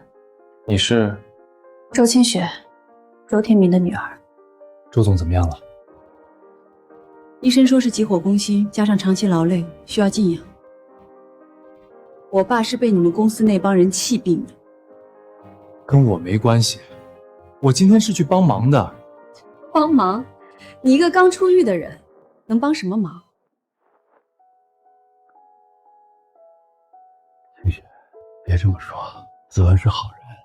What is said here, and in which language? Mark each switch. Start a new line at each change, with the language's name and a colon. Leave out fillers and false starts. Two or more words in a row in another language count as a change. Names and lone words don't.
Chinese: 你是？周清雪，周天明的女儿。周总怎么样了？医生说是急火攻心，加上长期劳累，需要静養。我爸是被你们公司那幫人氣病的。跟我沒關係，我今天是去幫忙的。幫忙？你一個剛出獄的人，能幫什麼忙？清雪，別這麼說，子文是好人。